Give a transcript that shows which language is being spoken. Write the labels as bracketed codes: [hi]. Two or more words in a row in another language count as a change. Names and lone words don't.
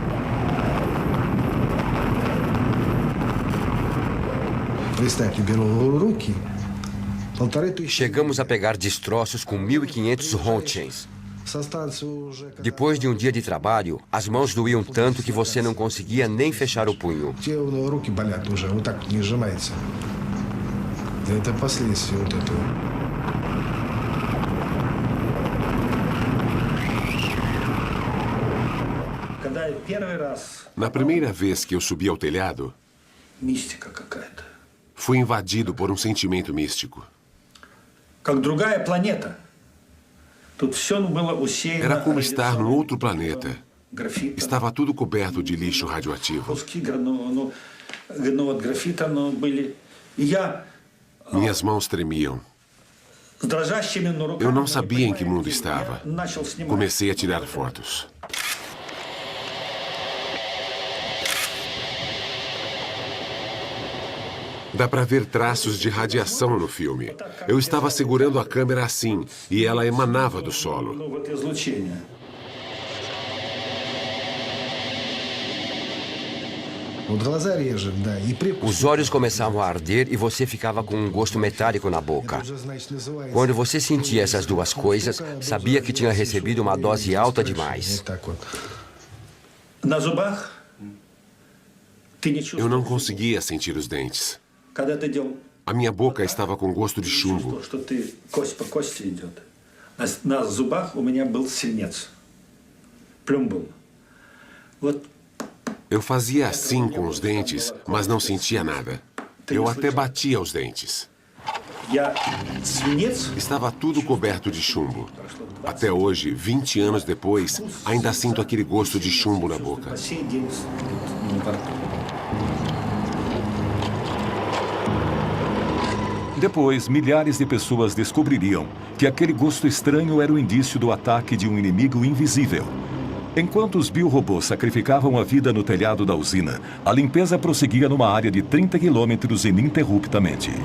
[pt] Chegamos a pegar destroços com 1.500 Roentgens. Depois de um dia de trabalho, as mãos doíam tanto que você não conseguia nem fechar o punho. [ru] Это последствия вот этого. [pt] Na primeira vez que eu subi ao telhado, [ru] Мистика какая-то. [pt] fui invadido por um sentimento místico. [ru] Как другая планета. Тут все было усеяно. [pt] Era como estar num outro planeta. [ru] Графитом. [pt] Estava tudo coberto de lixo radioativo. [ru] Куски графита были. И я [pt] Minhas mãos tremiam. [ru] с дрожащими руками. [pt] Eu não sabia em que mundo estava. [ru] Начал снимать. [pt] Comecei a tirar fotos. Dá para ver traços de radiação no filme. Eu estava segurando a câmera assim, e ela emanava do solo. [ru] Вот излучение. Вот глаза режет, да, и прикус. [pt] Os olhos começavam a arder e você ficava com um gosto metálico na boca. Quando você sentia essas duas coisas, sabia que tinha recebido uma dose alta demais. [ru] На зубах ты не [pt] Eu [ru] чувствуешь. [pt] não conseguia sentir os dentes. [ru] Когда ты делал [pt] A minha boca estava com gosto de chumbo. [ru] то, что ты кость по кости идет. А на зубах у меня был свинец. Плюмбл. Вот [pt] Eu fazia assim com os dentes, mas não sentia nada. Eu até batia os dentes. [ru] я свинец. [pt] Estava tudo coberto de chumbo. Até hoje, 20 anos depois, ainda sinto aquele gosto de chumbo na boca. [ru] По сей день во рту. [pt] Depois, milhares de pessoas descobririam que aquele gosto estranho era o indício do ataque de um inimigo invisível. Enquanto os biorobôs sacrificavam a vida no telhado da usina, a limpeza prosseguia numa área de 30 quilômetros ininterruptamente.